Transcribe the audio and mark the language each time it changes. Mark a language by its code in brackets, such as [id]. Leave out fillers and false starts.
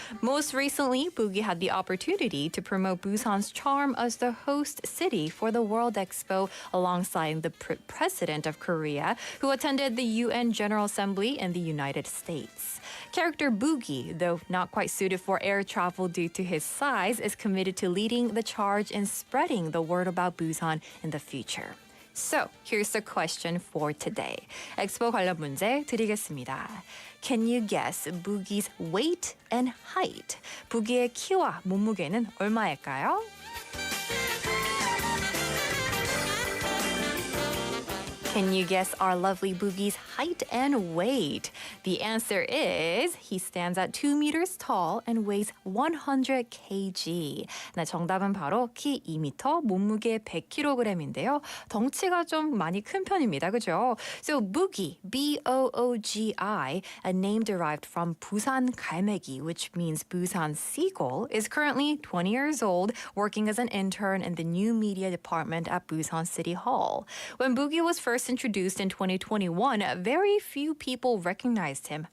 [en] Most recently, Boogie had the opportunity to promote Busan's charm as the host city for the World Expo alongside the President of Korea, who attended the UN General Assembly in the United States. Character Boogie, though not quite suited for air travel due to his size, is committed to leading the charge in spreading the word about Busan in the future. So, here's the question for today. [ko] 엑스포 관련 문제 드리겠습니다. [en] Can you guess Boogie's weight and height? [ko] 부기의 키와 몸무게는 얼마일까요? [en] Can you guess our lovely Boogie's height and weight? The answer is he stands at 2 meters tall and weighs 100 kg. [ko] 네, 정답은 바로 키 2m, 몸무게 100kg인데요. 덩치가 좀 많이 큰 편입니다. 그죠? [en] So Boogie, B-O-O-G-I, a name derived from Busan 갈매기, which means Busan seagull, is currently 20 years old, working as an intern in the new media department at Busan City Hall. When Boogie was first introduced in 2021, very few people recognized him.